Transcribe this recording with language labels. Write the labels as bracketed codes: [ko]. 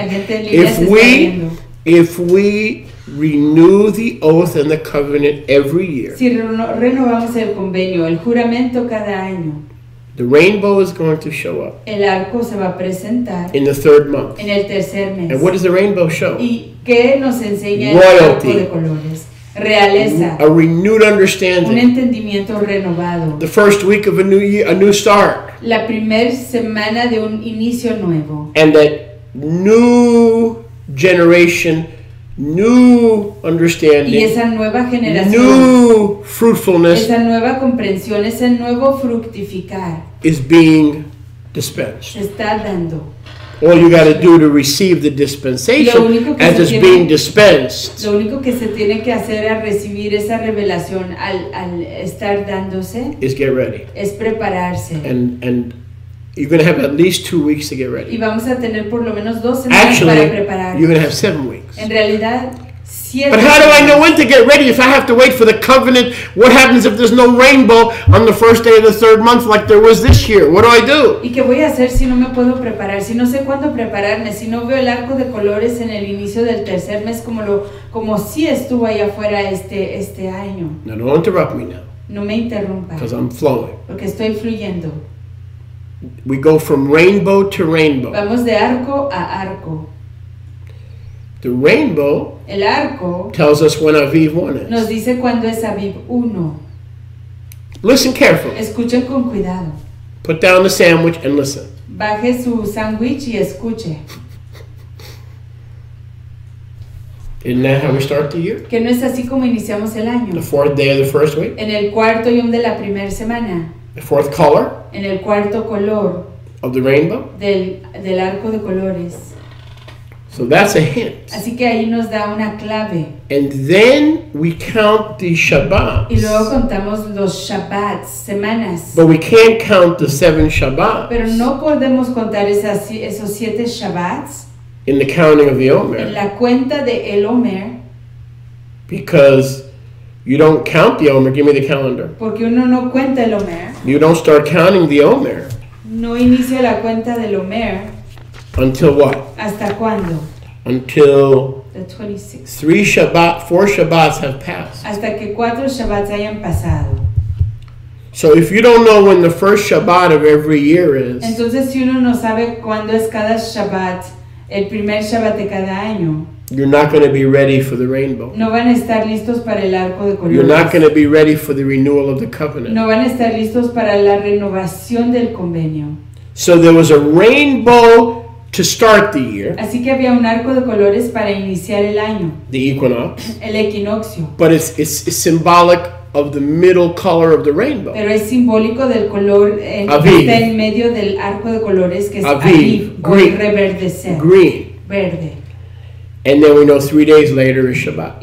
[es] La gente en línea se está riendo. [en] If we renew the oath and the covenant every year, [es] si renovamos el convenio, el juramento cada año, [en] the rainbow is going to show up. [es] El arco se va a presentar [en] in the third month. [es] En el tercer mes. [en] And what does the rainbow show? [es] ¿Y qué nos enseña [en] Royalty. [es] El arco de colores? Realeza. [en] A renewed understanding. [es] Un entendimiento renovado. [en] The first week of a new year, a new start. [es] La primera semana de un inicio nuevo. [en] And that new generation, new understanding, [es] y esa nueva generación, [en] new fruitfulness, [es] esa nueva comprensión, ese nuevo fructificar, [en] is being dispensed. [es] Se está dando. [en] All you got to do to receive the dispensation as it's being dispensed. [es] Lo único que se tiene que hacer al recibir esa revelación, al estar dándose, [en] is get ready. [es] Es prepararse. [en] And you're going to have at least 2 weeks to get ready. [es] Y vamos a tener por lo menos 2 semanas para prepararnos. [en] You're going to have 7 weeks. [es] En realidad, 7 [en] But how do I know when to get ready if I have to wait for the covenant? What happens if there's no rainbow on the first day of the third month like there was this year? What do I do? [es] ¿Y qué voy a hacer si no me puedo preparar? Si no sé cuándo prepararme, si no veo el arco de colores en el inicio del tercer mes como si estuvo allá afuera este año. [en] Now don't interrupt me now. [es] No me interrumpa. [en] Because I'm flowing. [es] Porque estoy fluyendo. [en] We go from rainbow to rainbow. [es] Vamos de arco a arco. [en] The rainbow [es] el arco [en] tells us when Aviv 1 is. [es] Nos dice cuándo es Aviv 1. [en] Listen carefully. [es] Escuchen con cuidado. [en] Put down the sandwich and listen. [es] Baje su sándwich y escuche. [en] Isn't that how we start the year? [es] Que no es así como iniciamos el año. [en] The fourth day of the first week. [es] En el cuarto yom de la primera semana. [en] The fourth color. [es] En el cuarto color. [en] Of the rainbow. [es] Del arco de colores. [en] So that's a hint. [es] Así que ahí nos da una clave. [en] And then we count the Shabbats. [es] Y luego contamos los Shabbats, semanas. [en] But we can't count the 7 Shabbats. [es] Pero no podemos contar esos 7 Shabbats. [en] In the counting of the Omer. [es] En la cuenta de el Omer. [en] Because you don't count the Omer. Give me the calendar. [es] Porque uno no cuenta el Omer. [en] You don't start counting the Omer. [es] No inicia la cuenta del Omer. [en] Until what? [es] ¿Hasta cuándo? [en] Until the 26th. 4 Shabbats have passed. [es] Hasta que 4 Shabbats hayan pasado. [en] So if you don't know when the first Shabbat of every year is, [es] entonces si uno no sabe cuándo es cada Shabbat, el primer Shabbat de cada año, [en] you're not going to be ready for the rainbow. [es] No van a estar listos para el arco de colores. [en] You're not going to be ready for the renewal of the covenant. [es] No van a estar listos para la renovación del convenio. [en] So there was a rainbow to start the year. [es] Así que había un arco de colores para iniciar el año. [en] The equinox. [es] El equinoccio. [en] But it's symbolic of the middle color of the rainbow. [es] Pero es simbólico del color que está en medio del arco de colores, que es Aviv, o reverdecer. [en] Green. [es] Verde. [en] And then we know 3 days later is Shabbat.